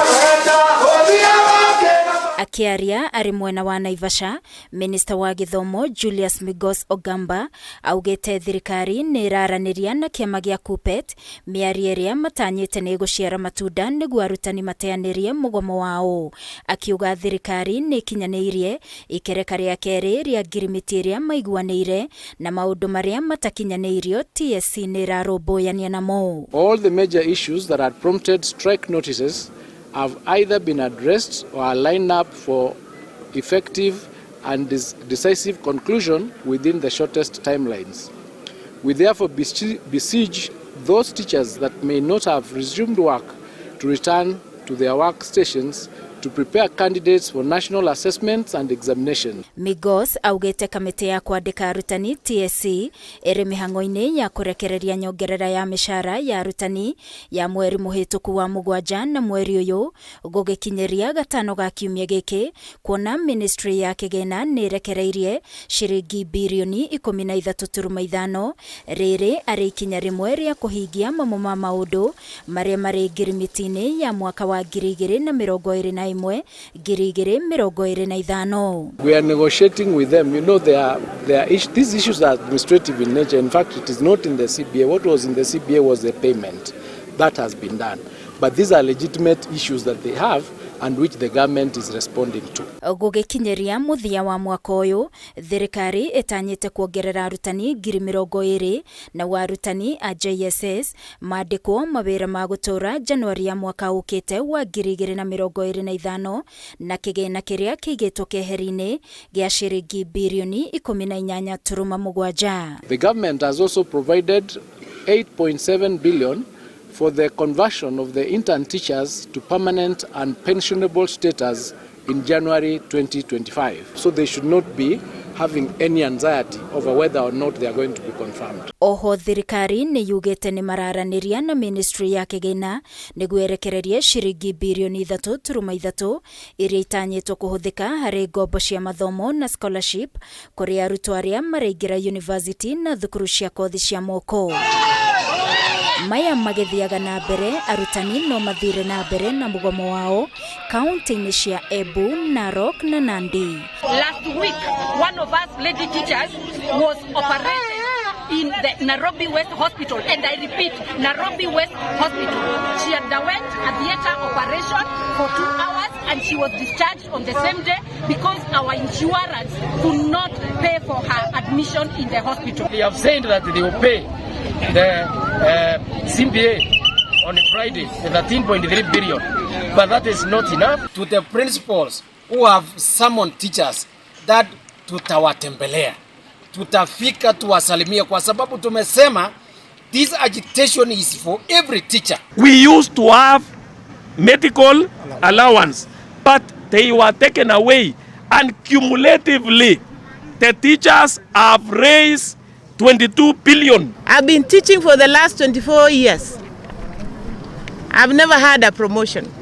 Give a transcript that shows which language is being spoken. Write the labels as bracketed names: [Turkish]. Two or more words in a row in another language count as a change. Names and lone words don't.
[Kikuyu] Akiaria ari mwena wa NAIVASHA, Minista wa GITHOMO JULIUS OGAMBA augite thirikari NIIRARANIRIA na kiama gia KUPPET miario iria matanyite ni guciara matunda niguo arutani mateanirie mugomo wao. AKIUGA THIRIKARI nikinyaniirie ikereka ria keri ria ngirimiti iria maiguaniire na maundu maria matakinyaniirio TSC nirarumbuiania namo. [English] All the major issues that had prompted strike notices have either been addressed or are lined up for effective and decisive conclusion within the shortest timelines. We therefore beseech those teachers that may not have resumed work to return to their workstations to prepare candidates for national assessments and examinations. [Kikuyu] MIGOS augite kamiti ya kuandika arutani TSC iri mihango-ini ya kurekereria nyongerera ya mishara ya arutani ya mweri muhituku wa mugwanja na mweri uyu gugikinyiria gatano ga kiumia giki kuona ministry ya kigena nirekereirie shiringi bilioni 13.5 riri ari ikinya rimwe ria kuhingia mamwe ma maundu maria mari ngirimiti-ini ya mwaka wa 2021 [English] We are negotiating with them. You know, these issues are administrative in nature. In fact, it is not in the CBA. What was in the CBA was the payment. That has been done. But these are legitimate issues that they have and which the government is responding to. [Kikuyu] Gugikinyiria muthia wa mwaka uyu, thirikari itanyite kuongerera arutani 20,000 na warutani a JSS maandikwo mawira ma gutura Januari ya mwaka ukite wa 2025 na kigena kiria kiigitwo keheri-ini gia shiringi bilioni 18.7. [English] The government has also provided 8.7 billion for the conversion of the intern teachers to permanent and pensionable status in January 2025. So they should not be having any anxiety over whether or not they are going to be confirmed. [Kikuyu] Oho thirikari ni yugite ni mararaniria na ministry ya kigena niguo erekererie shiringi bilioni 3.3 iria itanyitwo kuhuthika hari ngombo cia mathomo na scholarship kuri arutwo aria maraingira university na thukuru cia kothi cia moko. Maya magithiaga na mbere arutani no mathire na mbere na mugomo wao kaunti-ini cia Embu, Narok na Nandi. [English] Last week, one of us lady teachers was operated in the Nairobi West Hospital, and I repeat, Nairobi West Hospital. She underwent a theater operation for 2 hours and she was discharged on the same day because our insurance could not pay for her admission in the hospital. They have said that they will pay the CBA on Friday, the 13.3 billion, but that is not enough. To the principals who have summoned teachers that [Swahili] tutawatembelea, tutafika tuwasalimia kwa sababu tumesema [English] this agitation is for every teacher. We used to have medical allowance, but they were taken away, and cumulatively the teachers have raised 22 billion. I've been teaching for the last 24 years. I've never had a promotion.